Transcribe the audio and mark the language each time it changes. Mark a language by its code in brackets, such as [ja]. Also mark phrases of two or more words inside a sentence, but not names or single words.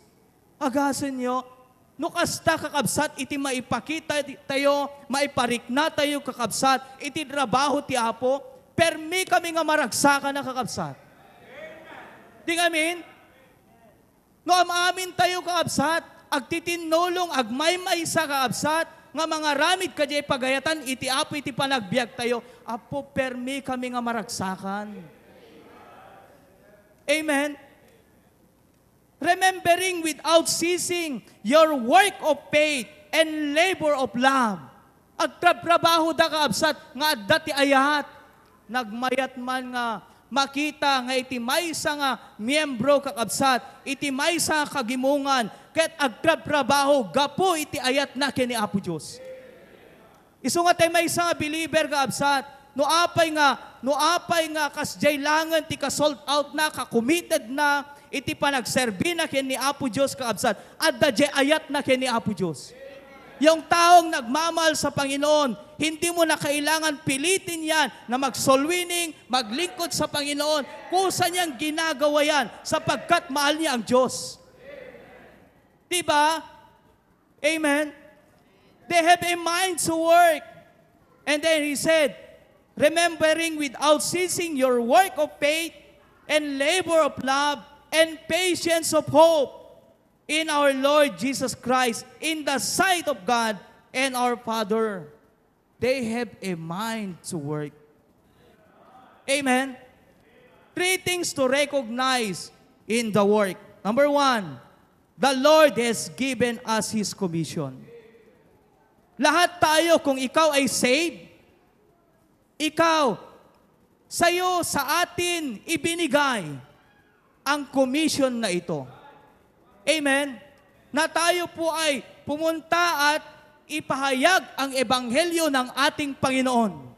[ilo] Agasin niyo, no kasta kakabsat, iti maipakita tayo, maiparikna tayo kakabsat, iti trabaho ti Apo, permi kami nga maragsakan na kakabsat. Di amin? No amin tayo kakabsat, agtitinulong, agmaymay sa kakabsat, nga mga ramid kadya pagayatan, iti apo iti panagbiag tayo, apo permi kami nga maragsakan. Amen? [en] Remembering without ceasing your work of faith and labor of love. [ilo] Agtrabaho da kaabsat nga adda ti ayat. Nagmayat man nga makita nga iti maysa nga miyembro kakabsat, iti maysa kagimungan, ket agtrabaho gapo iti ayat na kini Apo Dios. Isu nga tay maysa nga believer kakabsat, no apay nga kasjay langan ti ka- [en] sold out [ilo] na, ka-committed na, iti panagserbi na kini Apo Dios kakabsat, adda jay ayat na kini Apo Dios. [tl] Yung taong nagmamahal sa Panginoon, hindi mo na kailangan pilitin yan na mag-soul-winning, maglingkod sa Panginoon. Kusa niyang ginagawa yan sapagkat mahal niya ang Diyos. Diba? Amen? [en] They have a mind to work. And then he said, remembering without ceasing your work of faith and labor of love and patience of hope in our Lord Jesus Christ, in the sight of God and our Father. They have a mind to work. Amen? 3 things to recognize in the work. Number 1, the Lord has given us His commission. [tl] Lahat tayo, kung ikaw ay saved, ikaw, sa'yo, sa atin, ibinigay ang commission na ito. Amen? Na tayo po ay pumunta at ipahayag ang ebanghelyo ng ating Panginoon.